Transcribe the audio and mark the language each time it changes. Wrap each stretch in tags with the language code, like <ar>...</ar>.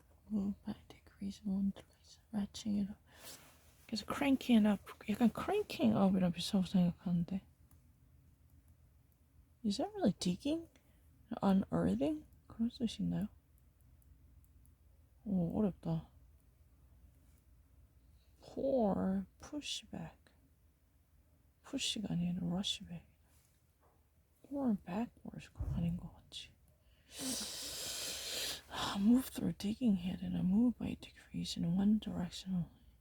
<en>move by degrees one twice. ratcheting it up.</en> <ko>그래서</ko> <en>cranking up.</en> <ko>약간</ko> <en>cranking up</en> <ko>이랑 비슷하다고 생각하는데. Is that really digging? unearthing? 그런 뜻이 있나요? 오, 어렵다.</ko> <en>pour, push back.</en> <ko>push가 아니라</ko> <en>rush back. pour backwards</en> <ko>아닌 것 같지.</ko> <en>move through digging head and I move by degrees in one direction only.</en>